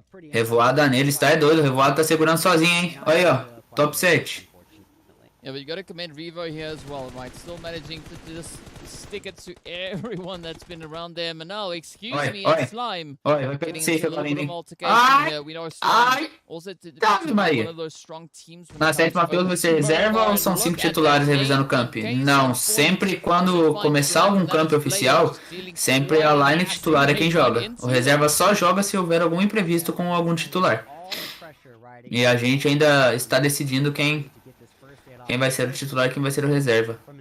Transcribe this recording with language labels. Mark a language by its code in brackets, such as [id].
[pt] Revoada nele, está é doido. O Revoada tá segurando sozinho, hein? Olha aí, ó. Top 7. [en] Yeah, but you got to commend Revo here as well, right? Still managing to just stick it to everyone that's been around there. And now, excuse me, it's Slime. Getting into a little bit of altercation here. We know Slime also to be one of those strong teams. [pt] Na sétima field vai ser reserva ou são 5 titulares revisando o camp? Não, sempre quando começar algum camp oficial, sempre a line titular é quem joga. O reserva só joga se houver algum imprevisto com algum titular. E a gente ainda está decidindo quem vai ser o titular e quem vai ser o reserva.